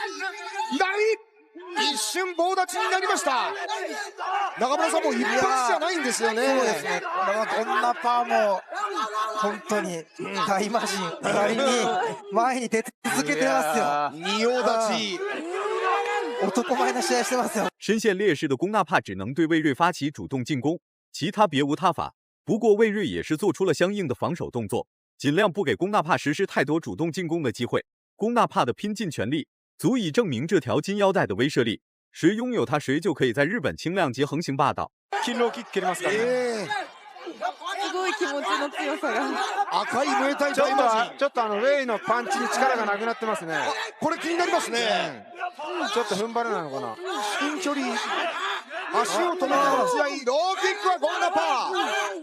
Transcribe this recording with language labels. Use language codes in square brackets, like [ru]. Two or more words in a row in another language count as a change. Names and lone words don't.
[ja] 一瞬棒立ちになりました。中村さんも一発じゃないんですよね。そうですね。ゴンナパーも本当に大魔神なりに前に出続けてますよ。仁王立ち。男前な試合してますよ。 [zh] 深陷劣势的龚纳帕只能对魏睿发起主动进攻，其他别无他法。不过魏睿也是做出了相应的防守动作，尽量不给龚纳帕实施太多主动进攻的机会。龚纳帕的拼尽全力，足以证明这条金腰带的威慑力。谁拥有它，谁就可以在日本轻量级横行霸道。 [ja] キロキッ蹴りますからね。すごい気持ちの強さが。赤いムエタイ大魔神。ちょっとウェイのパンチに力がなくなってますね。これ気になりますね。ちょっと踏ん張れなのかな。至近距離。足を止めての試合、ローキックはゴンナパー。